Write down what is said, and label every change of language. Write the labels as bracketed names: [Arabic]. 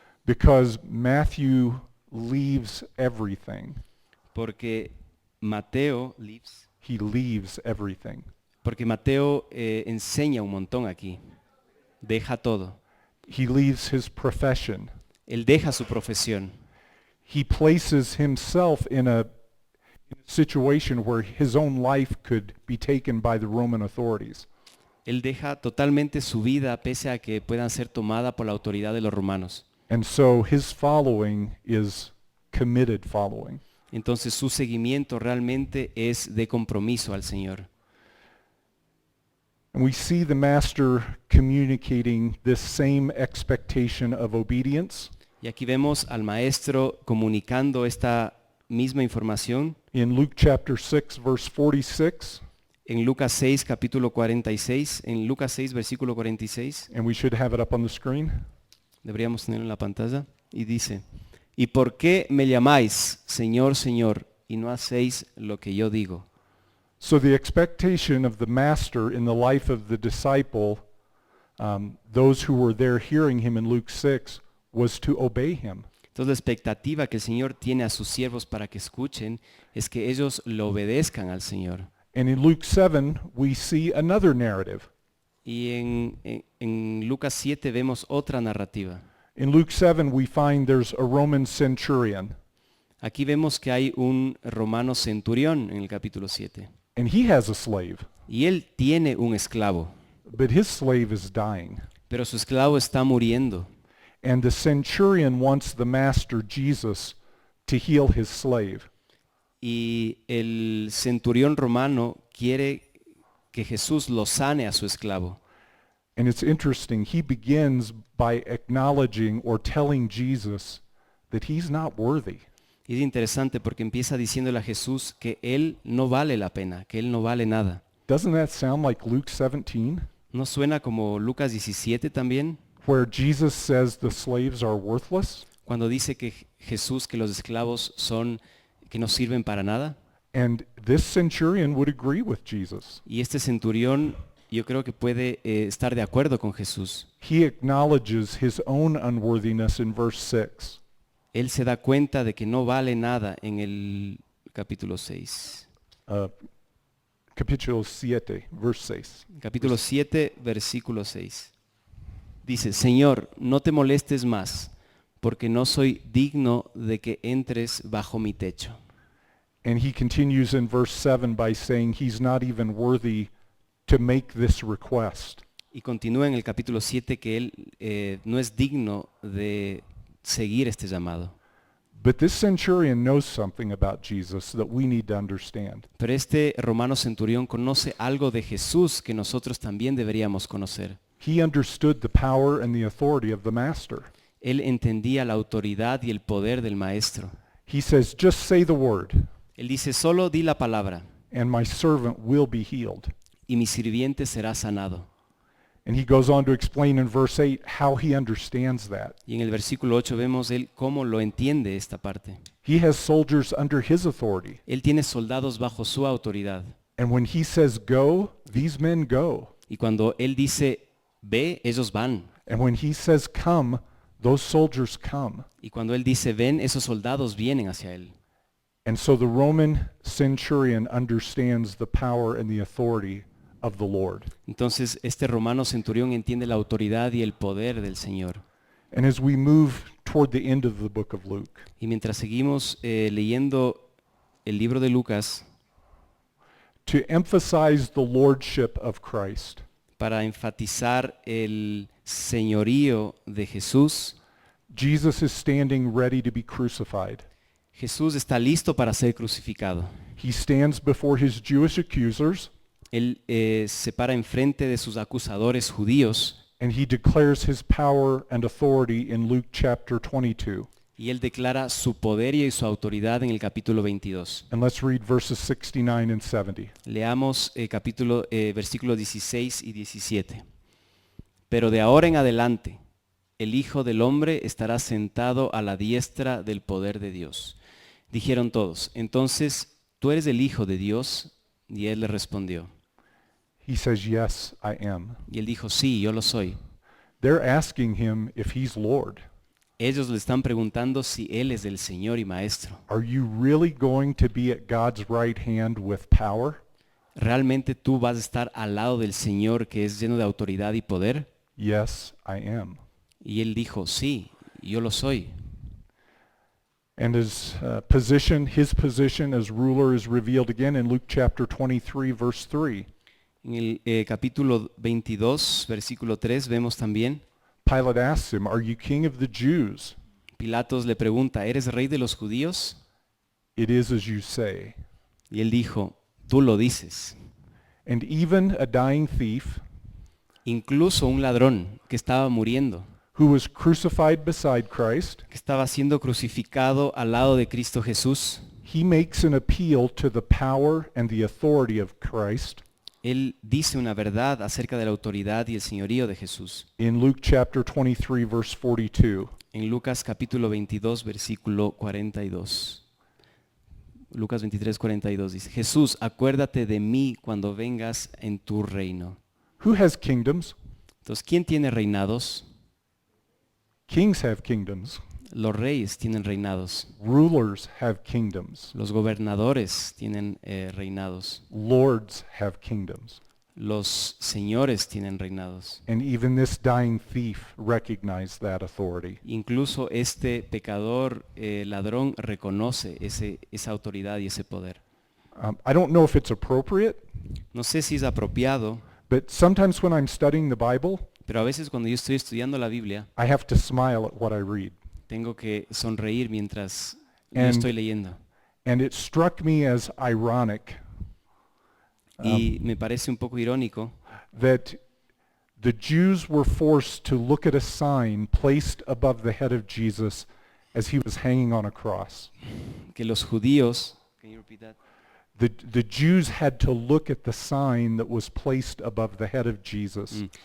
[English] because Matthew leaves everything. [Spanish] porque Mateo, [English] He leaves everything. [Spanish] enseña un montón aquí. Deja todo. [English] He leaves his profession. [Spanish] Él deja su profesión. [English] He places himself in a situation where his own life could be taken by the Roman authorities. [Spanish] Él deja totalmente su vida pese a que puedan ser tomada por la autoridad de los romanos. [English] And so his following is committed following. [Spanish] Entonces su seguimiento realmente es de compromiso al Señor. [English] And we see the master communicating this same expectation of obedience [Spanish] Y aquí vemos al maestro comunicando esta misma información [English] in Luke chapter 6 verse 46, [Spanish] en Lucas 6 capítulo 46, en Lucas 6 versículo 46, [English] and we should have it up on the screen. [Spanish] deberíamos tenerlo en la pantalla, y dice, ¿y por qué me llamáis Señor, Señor, y no hacéis lo que yo digo? [English] So the expectation of the master in the life of the disciple, those who were there hearing him in Luke 6, was to obey him. [Spanish] Entonces la expectativa que el Señor tiene a sus siervos para que escuchen es que ellos lo obedezcan al Señor. [English] And in Luke 7, we see another narrative. [Spanish] Y en Lucas 7 vemos otra narrativa. [English] In Luke 7, we find there's a Roman centurion, [Spanish] Aquí vemos que hay un romano centurión en el capítulo 7. [English] and he has a slave, [Spanish] Y él tiene un esclavo, [English] but his slave is dying. [Spanish] pero su esclavo está muriendo. [English] And the centurion wants the master, Jesus, to heal his slave. [Spanish] Y el centurión romano quiere que Jesús lo sane a su esclavo. [English] And it's interesting, he begins by acknowledging or telling Jesus that he's not worthy. [Spanish] Y es interesante porque empieza diciéndole a Jesús que él no vale la pena, que él no vale nada. [English] Doesn't that sound like Luke 17, [Spanish] ¿No suena como Lucas 17 también? [English] where Jesus says the slaves are worthless? [Spanish] Cuando dice que Jesús, que los esclavos que no sirven para nada. [English] And this centurion would agree with Jesus. [Spanish] Y este centurión yo creo que puede estar de acuerdo con Jesús. [English] He acknowledges his own unworthiness in verse 6. [Spanish] Él se da cuenta de que no vale nada en el capítulo 6. Capítulo 7, verse 6. Capítulo 7, versículo 6. Dice, Señor, no te molestes más, porque no soy digno de que entres bajo mi techo. [English] And he continues in verse 7 by saying he's not even worthy to make this request. [Spanish] Y continúa en el capítulo 7 que él no es digno de seguir este llamado. [English] But this centurion knows something about Jesus that we need to understand. [Spanish] Pero este romano centurión conoce algo de Jesús que nosotros también deberíamos conocer. [English] He understood the power and the authority of the master. [Spanish] Él entendía la autoridad y el poder del maestro. [English] He says, just say the word, [Spanish] Él dice, solo di la palabra [English] and my servant will be healed. [Spanish] y mi sirviente será sanado. [English] And he goes on to explain in verse 8 how he understands that. [Spanish] Y en el versículo 8 vemos él cómo lo entiende esta parte. [English] He has soldiers under his authority. [Spanish] Él tiene soldados bajo su autoridad. [English] And when he says go, these men go. [Spanish] Y cuando él dice, ve, ellos van. [English] And when he says come, those soldiers come. [Spanish] Y cuando él dice ven, esos soldados vienen hacia él. [English] And so the Roman centurion understands the power and the authority of the Lord. [Spanish] Entonces este romano centurión entiende la autoridad y el poder del Señor. [English] And as we move toward the end of the book of Luke, [Spanish] Y mientras seguimos leyendo el libro de Lucas, [English] to emphasize the lordship of Christ, [Spanish] para enfatizar el señorío de Jesús, [English] Jesus is standing ready to be crucified. [Spanish] Jesús está listo para ser crucificado. [English] He stands before his Jewish accusers [Spanish] Él se para enfrente de sus acusadores judíos [English] and he declares his power and authority in Luke chapter 22. [Spanish] y él declara su poder y su autoridad en el capítulo 22. [English] And let's read verses 69 and 70. [Spanish] Leamos versículos 16 y 17. Pero de ahora en adelante, el Hijo del Hombre estará sentado a la diestra del poder de Dios. Dijeron todos, entonces, ¿tú eres el Hijo de Dios? Y él le respondió. [English] He says, yes, I am. [Spanish] Y él dijo, sí, yo lo soy. [English] They're asking him if he's Lord. [Spanish] Ellos le están preguntando si él es el Señor y Maestro. [English] Are you really going to be at God's right hand with power? [Spanish] ¿Realmente tú vas a estar al lado del Señor que es lleno de autoridad y poder? [English] Yes, I am. [Spanish] Y él dijo, sí, yo lo soy. [English] And his position as ruler is revealed again in Luke chapter 23, verse 3. [Spanish] En el capítulo 22, versículo 3, vemos también, [English] Pilate asks him, are you king of the Jews? [Spanish] Pilatos le pregunta, ¿eres rey de los judíos? [English] It is as you say. [Spanish] Y él dijo, tú lo dices. [English] And even a dying thief [Spanish] Incluso un ladrón que estaba muriendo, [English] who was crucified beside Christ, [Spanish] que estaba siendo crucificado al lado de Cristo Jesús, [English] he makes an appeal to the power and the authority of Christ [Spanish] él dice una verdad acerca de la autoridad y el señorío de Jesús. [English] in Luke chapter 23, verse 42. [Spanish] En Lucas capítulo 22, versículo 42. Lucas 23, 42 dice, Jesús, acuérdate de mí cuando vengas en tu reino. [English] Who has kingdoms? [Spanish] Entonces, ¿quién tiene reinados? [English] Kings have kingdoms. [Spanish] Los reyes tienen reinados. [English] Rulers have kingdoms. [Spanish] Los gobernadores tienen reinados. [English] Lords have kingdoms. [Spanish] Los señores tienen reinados. [English] And even this dying thief recognized that authority. [Spanish] Incluso este pecador ladrón reconoce esa autoridad y ese poder. [English] I don't know if it's appropriate, [Spanish] No sé si es apropiado, [English] but sometimes when I'm studying the Bible, [Spanish] pero a veces cuando yo estoy estudiando la Biblia, [English] I have to smile at what I read. [Spanish] tengo que sonreír mientras yo [English] And- [Spanish] estoy leyendo. [English] And it struck me as ironic [Spanish] Y me parece un poco irónico [English] that the Jews were forced to look at a sign placed above the head of Jesus as he was hanging on a cross. [Spanish] que los judíos, [English] Can you repeat that? The Jews had to look at the sign that was placed above the head of Jesus.